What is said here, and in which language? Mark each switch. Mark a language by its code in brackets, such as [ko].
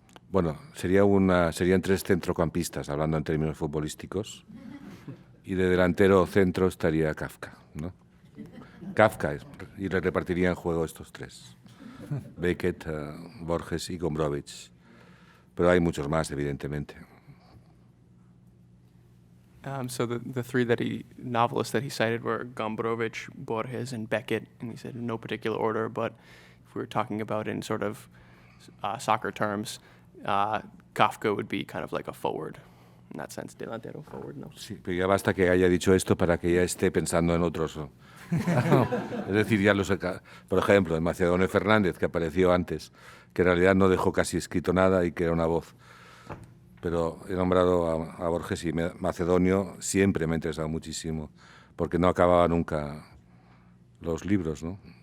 [es] Bueno, serían tres centrocampistas, hablando en términos futbolísticos, y de delantero centro estaría Kafka, ¿no? Kafka, y le repartiría en juego estos tres. Beckett, Borges y Gombrowicz. Pero hay muchos más, evidentemente. [en] So the three novelists that he cited were Gombrowicz, Borges, and Beckett, and he said in no particular order, but if we were talking about in sort of soccer terms, Kafka would be kind of like a forward, in that sense, delantero, forward, ¿no? [es] Sí, pero ya basta que haya dicho esto para que ya esté pensando en otros, ¿no? Es decir, ya por ejemplo, en Macedonio Fernández, que apareció antes, que en realidad no dejó casi escrito nada y que era una voz. Pero he nombrado a Borges y Macedonio siempre me ha interesado muchísimo, porque no acababa nunca los libros, ¿no?